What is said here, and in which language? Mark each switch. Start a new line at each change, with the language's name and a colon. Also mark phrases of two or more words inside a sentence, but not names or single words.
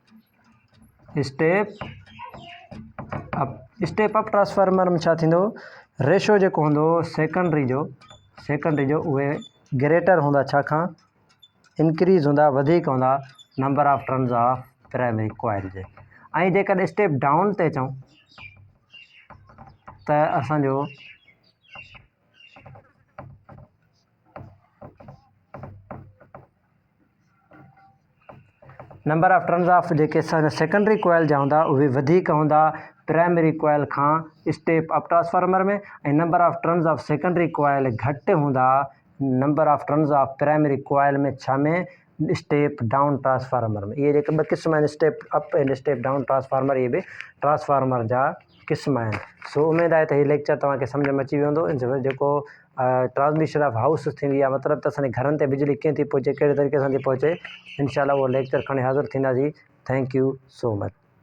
English: up transformer
Sindhi: में छा थींदो, रेशो जेको हूंदो सेकेंडरी जो उहे ग्रेटर हूंदा छा खां इंक्रीज़ हूंदा वधीक हूंदा
English: number of turns of primary coil
Sindhi: जे। ऐं जेकॾहिं
English: step down
Sindhi: ते अचूं त असांजो
English: number of turns of
Sindhi: जेके
English: secondary coil
Sindhi: जा हूंदा उहे वधीक हूंदा
English: primary coil
Sindhi: खां
English: step up transformer
Sindhi: में, ऐं
English: number of turns of secondary coil
Sindhi: घटि हूंदा
English: number of turns of primary coil
Sindhi: में छा में
English: step down transformer
Sindhi: में। इहे जेके ॿ क़िस्म आहिनि
English: step up and step down transformer,
Sindhi: इहे बि ट्रांसफार्मर जा क़िस्म आहिनि। सो उमेदु आहे त हीउ लेक्चर तव्हांखे सम्झ में अची वेंदो। जेको
English: transmission of house
Sindhi: थींदी आहे मतिलबु त असांजे घरनि ते बिजली कीअं थी पहुचे, कहिड़े तरीक़े सां थी पहुचे, इनशाला उहो लेक्चर खणी हाज़िर थींदासीं।
English: Thank you so much.